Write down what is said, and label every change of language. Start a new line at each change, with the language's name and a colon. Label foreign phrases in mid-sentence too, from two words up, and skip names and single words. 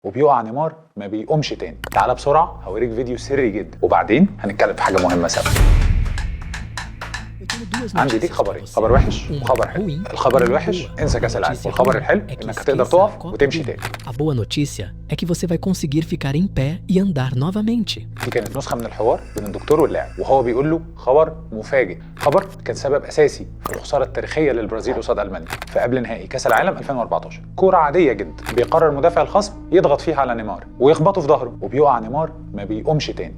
Arabic: وبيقع نيمار ما بيقومش تاني. تعالى بسرعه هوريك فيديو سري جدا وبعدين هنتكلم في حاجه مهمه سوا. عندي ليك خبرين، خبر وحش وخبر حلو. الخبر الوحش انسى كاس العالم، والخبر الحلو انك هتقدر تقف وتمشي تاني.
Portuguese: A boa notícia é que você vai conseguir ficar em pé e andar novamente.
Arabic: دي كانت نسخه من الحوار بين الدكتور واللاعب وهو بيقول له خبر مفاجئ، خبر كان سبب اساسي في الخساره التاريخيه للبرازيل قصاد المانيا في قبل نهائي كاس العالم 2014. كوره عاديه جدا بيقرر المدافع الخصم يضغط فيها على نيمار ويخبطه في ظهره وبيقع نيمار ما بيقومش تاني.